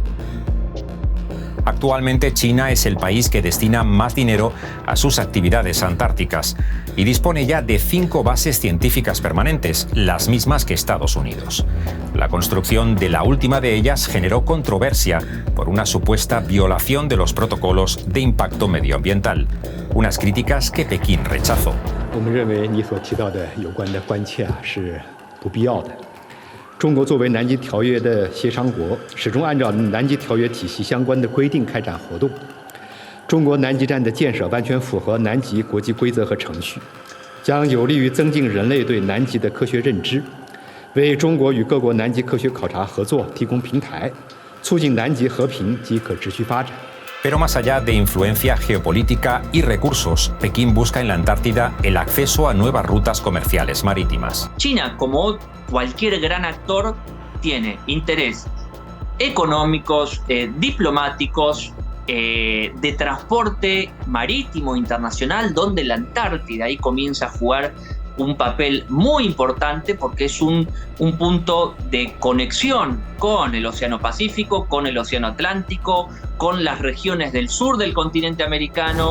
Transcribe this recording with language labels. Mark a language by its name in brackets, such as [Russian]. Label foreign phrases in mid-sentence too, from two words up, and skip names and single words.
[Spanish] Actualmente, China es el país que destina más dinero a sus actividades antárticas y dispone ya de 5 bases científicas permanentes, las mismas que Estados Unidos. La construcción de la última de ellas generó controversia por una supuesta violación de los protocolos de impacto medioambiental, unas críticas que Pekín rechazó. [Chinese] 中国作为南极条约的协商国，始终按照南极条约体系相关的规定开展活动。中国南极站的建设完全符合南极国际规则和程序，将有利于增进人类对南极的科学认知，为中国与各国南极科学考察合作提供平台，促进南极和平及可持续发展。 [Spanish] Pero más allá de influencia geopolítica y recursos, Pekín busca en la Antártida el acceso a nuevas rutas comerciales marítimas. China, como cualquier gran actor, tiene interés económicos, diplomáticos, de transporte marítimo internacional, donde la Antártida ahí comienza a jugar un papel muy importante porque es un punto de conexión con el Océano Pacífico, con el Océano Atlántico, con las regiones del sur del continente americano.